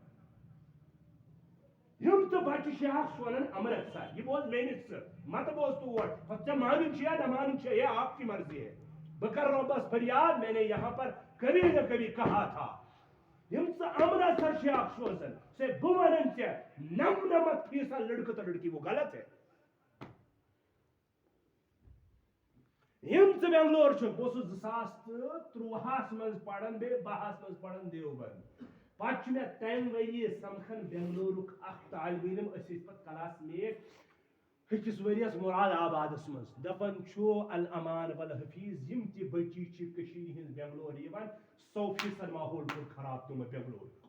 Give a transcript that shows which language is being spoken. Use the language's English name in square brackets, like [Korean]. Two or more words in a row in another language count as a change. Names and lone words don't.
[Kashmiri] یِم تہٕ بچہِ چھِ اکھ سونان امرتسر یہِ بوز مےٚ نِش ژٕ متہٕ بوز تور پتہٕ ژےٚ مانُن چھُ یا نہ مانُن چھُ [Urdu] یہ آپ کی مرضی ہے [Kashmiri] بہٕ کرٕ رۄبس فریاد [Urdu] میں نے یہاں پر کبھی نہ کبھی کہا تھا [Kashmiri] یم ژٕ امرتسر چھِ اکھ سوزان سے بہٕ ونان ژےٚ 99% لڑکہٕ تہٕ لڑکی [Urdu] وہ غلط ہے [Kashmiri] یم ژٕ بنگلور چھُکھ بہٕ اوسُس 2013 منٛز پران بیٚیہِ 12 منٛز پران دیوبند پتہٕ چھُ مےٚ تمہِ ؤریہِ سمکھان بنگلورُک اکھ طالبہِ علم أسۍ ٲسۍ پتہٕ کلاس میٹ أکِس ؤرِیَس مراد آبادس منٛز دپان چھُ [Arabic] الامان والحفیظ [Kashmiri] یم تہِ بچی چھِ کٔشیٖرِ ہٕنٛز بنگلور یِوان 100% ماحول کوٚر خراب تِمو بنگلور